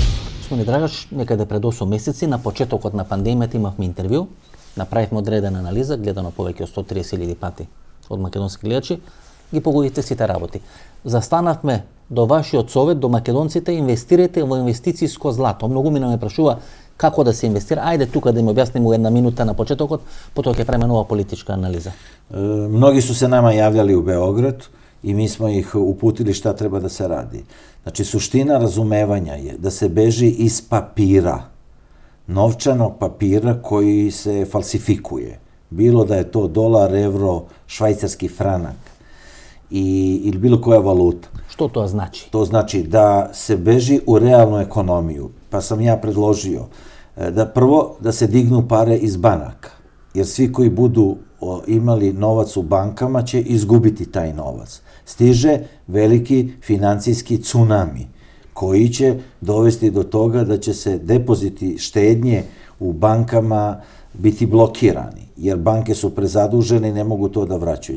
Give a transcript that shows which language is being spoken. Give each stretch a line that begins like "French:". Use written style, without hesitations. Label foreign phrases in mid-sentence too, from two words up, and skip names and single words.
Macedonian: Господин Драгаш, некаде пред 8 месеци на почетокот на пандемијата имавме интервју, направивме одредена анализа, гледано повеќе од 130.000 пати од македонски гледачи, ги погодите сите работи. Застанавме до вашиот совет, до македонците, инвестирате во инвестицијско злато. Многу ми ме прашува како да се инвестира. Ајде тука да им објаснимо една минута на почетокот, потоа ќе правиме нова политичка анализа.
Serbian: Mnogi su se nama javljali u Beograd i mi smo ih uputili šta treba da se radi. Znači, suština razumevanja je da se beži iz papira, novčanog papira koji se falsifikuje. Bilo da je to dolar, evro, švajcarski franak ili bilo koja valuta.
Macedonian: Што тоа значи?
Serbian: To znači da se beži u realnu ekonomiju. Pa sam ja predložio da prvo da se dignu pare iz banaka. Jer svi koji budu imali novac u bankama će izgubiti taj novac. Stiže veliki financijski tsunami koji će dovesti do toga da će se depoziti štednje u bankama biti blokirani, jer banke su prezadužene i ne mogu to da vraćaju.